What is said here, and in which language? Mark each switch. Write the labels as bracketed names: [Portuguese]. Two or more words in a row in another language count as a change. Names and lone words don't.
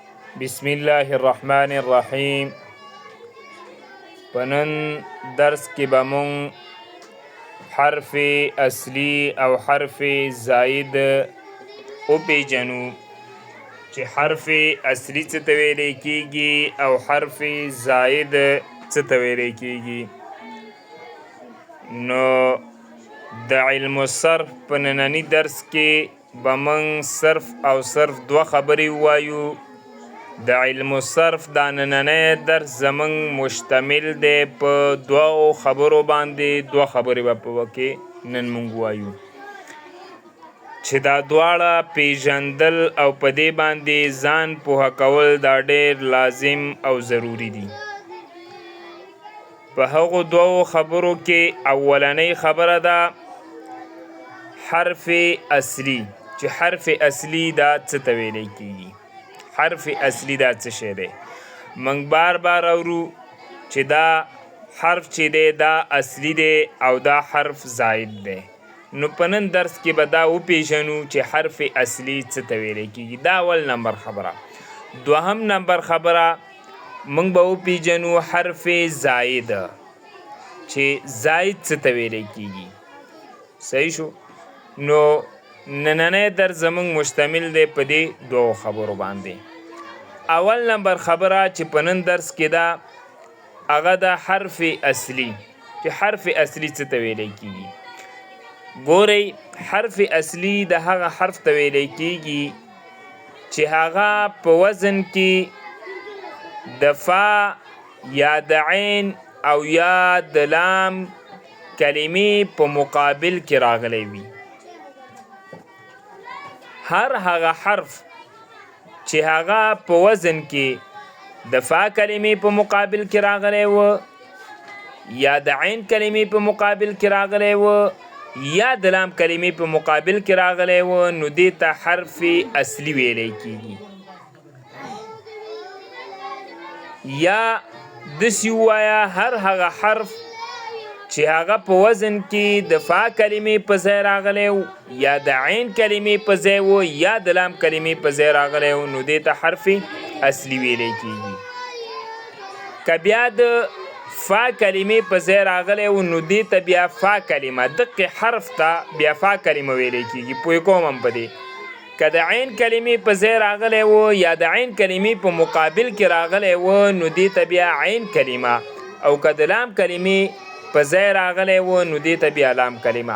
[Arabic] بسم الله الرحمن الرحیم. [Pashto] پنن درس کې به مونږ حرف اصلی او حرف زائد وپیژنو چې حرف اصلی څه ته ویلی کیږي او حرف زائد څه ته ویلی کیږي. نو د علم الصرف په ننني درس کې به مونږ صرف او صرف دوه خبرې ووایو. د علم الصرف دا نننی درس زمونږ مشتمل دی په دوه خبرو باندې. دوه خبرې به په کې نن مونږ وایو چې دا دواړه پیژندل او په دې باندې ځان پوهه کول دا ډېر لازم او ضروری دي. په هغو دوه خبرو کې اولنۍ خبره ده حرف اصلی، چې حرف اصلی دا څه ته ویلی کیږي. حرف اصلی دا څه شی دی؟ موږ بار بار اورو چې دا حرف چې دی دا اصلی دی او دا حرف زائد دی. نو په نن درس کې به دا وپیژنو چې حرف اصلی څه ته ویلی کیږي. دا اول نمبر خبره. دوهم نمبر خبره موږ به وپیژنو حرف زائد، چې زائد څه ته ویلی کیږي. صحیح شو؟ نو نننی درس زمونږ مشتمل دی په دې دوه خبرو باندې. اول نمبر خبره چې په نن درس کې ده هغه ده حرف اصلی، چې حرف اصلی څه ته ویلی کیږي. ګورئ، حرف اصلی د هغه حرف ته ویلی کیږي چې هغه په وزن کې د فا یا د عین او یا د لام کلمې په مقابل کې راغلی وي. هر هغه حرف چې هغه په وزن کې د فا کلمې په مقابل کې راغلی و یا د عین کلمې په مقابل کې راغلی و یا د لام کلمې په مقابل کې راغلی و، نو دې ته حرف اصلی ویلی کیږي. یا داسې ووایه هر هغه حرف چې هغه په وزن کې د فا کلمې په ځای راغلی و یا د عین کلمې په ځای و یا د لام کلمې په ځای راغلی و، نو دې ته حرف اصلی ویلی کیږي. که بیا د فا کلمې په ځای راغلی و نو دې ته بیا فا کلمه، دقې حرف ته بیا فا کلمه ویلی کیږي. پوه کوم هم په دې. که د عین کلمې په ځای راغلی و یا د عین کلمې په مقابل کې راغلی و نو دې ته بیا عین کلمه، او که د لام کلمې په ځای راغلی و نو دې ته بیا لام کلمه.